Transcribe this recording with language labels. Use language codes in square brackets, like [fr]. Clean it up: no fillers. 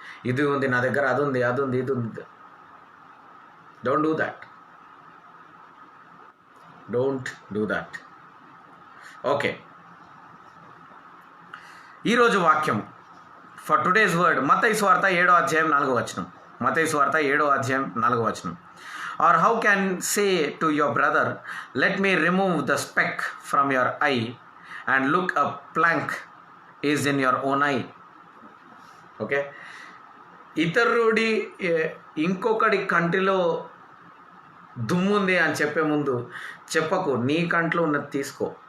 [te] ఇది ఉంది నా దగ్గర, అది ఉంది, ఇది ఉంది. [en] Don't do that. Don't do that. [te] Okay, ఈరోజు వాక్యం [en] for today's word, [te] మత్తయి సువార్త 7వ అధ్యాయం 4వ వచనం. మత్తయి సువార్త 7వ అధ్యాయం 4వ వచనం. [en] Or how can say to your brother, let me remove the speck from your eye, and look, a plank is in your own eye. Okay, [te] ఇతరుడి ఇంకొకటి కంటిలో దుమ్ముంది అని చెప్పే ముందు చెప్పకు, నీ కంట్లో ఉన్నది తీసుకో.